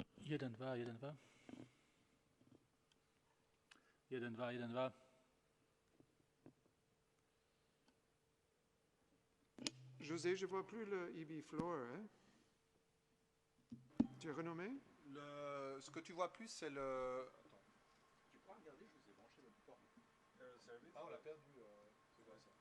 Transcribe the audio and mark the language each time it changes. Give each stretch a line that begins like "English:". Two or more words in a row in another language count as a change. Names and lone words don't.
Czech: Jeden, dva, jeden, dva. Jeden, dva, jeden, dva.
French: José, je vois plus le EB Floor. Hein? Tu as renommé? Ce que tu vois plus, c'est le... Attends. Tu pourras regarder, je vous ai branché l'autre fois. Ah, on l'a perdu. C'est quoi ça?